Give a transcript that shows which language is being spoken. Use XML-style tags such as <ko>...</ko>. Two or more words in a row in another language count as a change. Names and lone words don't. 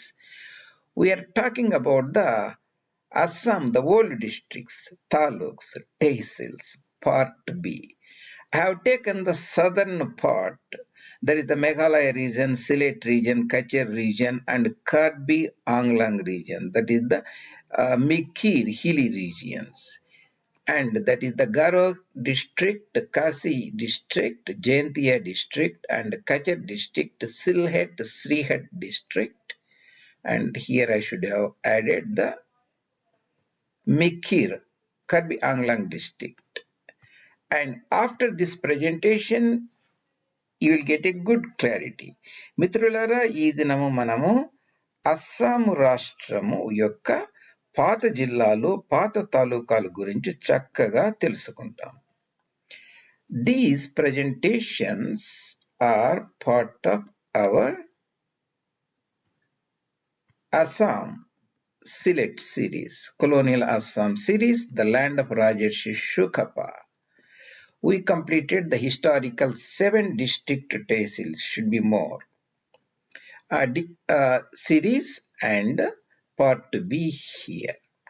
<en>We are talking about the Assam, the old districts, taluks, tehsils, part B. I have taken the southern part, that is the Meghalaya region, Sylhet region, Kachar region, and Karbi Anglong region, that is the Mikir hilly regions. And that is the Garo district, Khasi district, Jaintia district, and Kachar district, Sylhet, Sylhet district. And here I should have added the Mikir, Karbi Anglong district. And after this presentation, you will get a good clarity.</en> <te>మిత్రులారా, ఈ దినము మనము అస్సాము రాష్ట్రము యొక్క పాత జిల్లాలు, పాత తాలూకాల గురించి చక్కగా తెలుసుకుంటాం.</te> <en>These presentations are part of our Assam Sylhet series, colonial Assam series, the land of Rajarshi Shukapa. We completed the historical 7 district Tehsils, should be more, series, and part B here.</en>